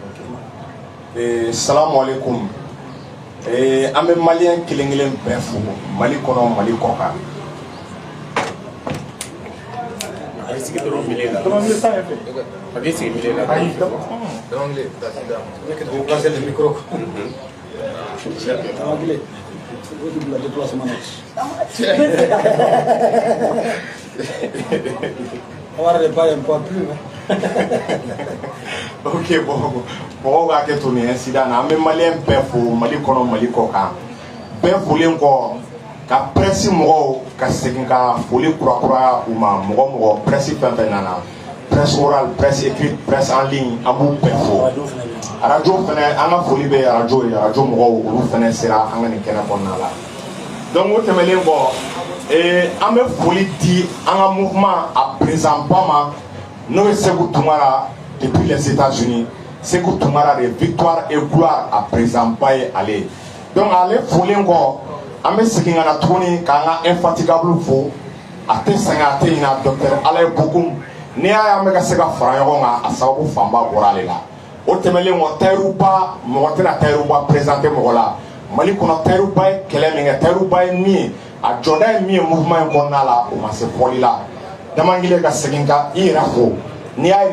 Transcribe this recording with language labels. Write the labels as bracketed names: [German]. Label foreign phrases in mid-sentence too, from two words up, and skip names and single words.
[Arabic] سلام عليكم. [Bambara] An bɛ maliyɛn kelen kelen bɛɛ fo Mali kɔnɔ Mali kɔ kan. A bɛ sigi dɔrɔn milieu la. A bɛ sigi milieu la. Dɔrɔn [French] le président. [Bambara] Ne ka taa passer [French] le micro. [Bambara] Anglais. O de bila déplacement na. [French] On va réparer un peu plus. Ok, bon, [Bambara] mɔgɔw k'a kɛ to nin incident na an bɛ maliyɛn bɛɛ fo Mali kɔnɔ Mali kɔ kan bɛɛ folen kɔ ka presse mɔgɔw ka segin ka foli kurakura u ma mɔgɔ presse fɛn fɛn nana [French] presse orale presse écrite presse en ligne [Bambara] an b'u bɛɛ fo radio fɛnɛ an ka foli bɛ radio ye radio mɔgɔw olu fɛnɛ sera an ka nin kɛnɛ kɔnɔna la donc o tɛmɛnen kɔ an bɛ foli di an ka mouvement a président ba ma n'o ye Seku Tunkara [French] depuis les États-Unis. [Bambara] Seku Tunkara [French] de Victoire et Gloire à président [Bambara] ba ye ale donc ale folen kɔ an bɛ segin ka na tuguni k'an ka infatigable fo a tɛ sɛgɛn a tɛ ɲinɛ docteur Alain Bokum n'i y'a ye an bɛ ka se ka fara ɲɔgɔn kan a sababu fanba bɔra ale la o tɛmɛnen kɔ Tayiruba mɔgɔ tɛna Tayiruba présenter mɔgɔ la Mali kɔnɔ Tayiruba ye kɛlɛ min kɛ Tayiruba ye min ye a jɔda ye min ye mouvement in kɔnɔna la o ma se fɔli la Damangile ka segin ka i yɛrɛ fo n'i y'a ye